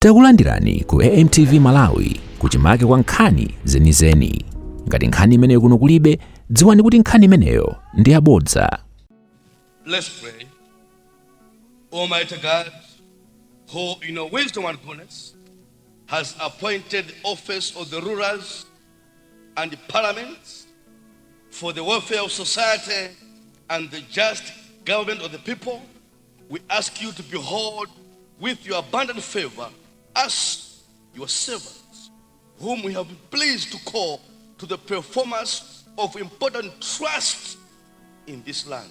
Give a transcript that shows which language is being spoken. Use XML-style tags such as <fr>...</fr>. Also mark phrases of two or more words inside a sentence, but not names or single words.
<ny>Takulandirani ku AMTV Malawi kuchimake kwa nkhani zenizeni. Ngati nkhani imeneyo kuno kulibe, dziwani kuti nkhani imeneyo ndi yabodza.</ny> <en>Let's pray. Almighty God, who in your wisdom and goodness has appointed the office of the rulers and the parliaments for the welfare of society and the just government of the people, we ask you to behold with your abundant favor us, your servants, whom we have been pleased to call to the performance of important trusts in this land.</en>